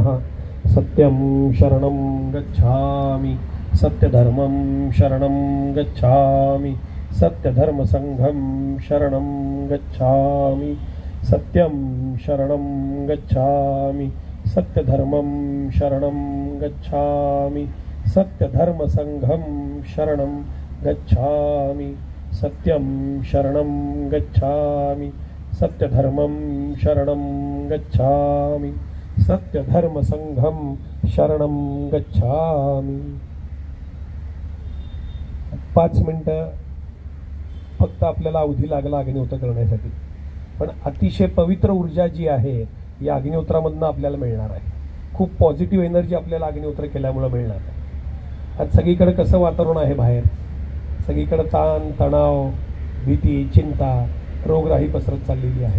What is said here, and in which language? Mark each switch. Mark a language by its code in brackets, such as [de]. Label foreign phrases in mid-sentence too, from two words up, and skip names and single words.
[sa] सत्यं शरणं गच्छामि सत्यधर्मं शरणं गच्छामि सत्यधर्म संघं शरणं गच्छामि सत्यं शरणं गच्छामि सत्यधर्मं शरणं गच्छामि सत्यधर्म संघं शरणं गच्छामि सत्यं शरणं गच्छामि सत्यधर्मं शरणं गच्छामि सत्यधर्म संघं शरणं गच्छामि. [mr] 5 मिनिटं फक्त आपल्याला अवधी लागला अग्निहोत्र करण्यासाठी. पण अतिशय पवित्र ऊर्जा जी आहे या अग्निहोत्रामधनं आपल्याला मिळणार आहे. खूप [en] positive energy [mr] आपल्याला अग्निहोत्र केल्यामुळे मिळणार आहे. आज सगळीकडे कसं वातावरण आहे बाहेर, सगळीकडे ताण तणाव भीती चिंता रोगराई पसरत चाललेली आहे.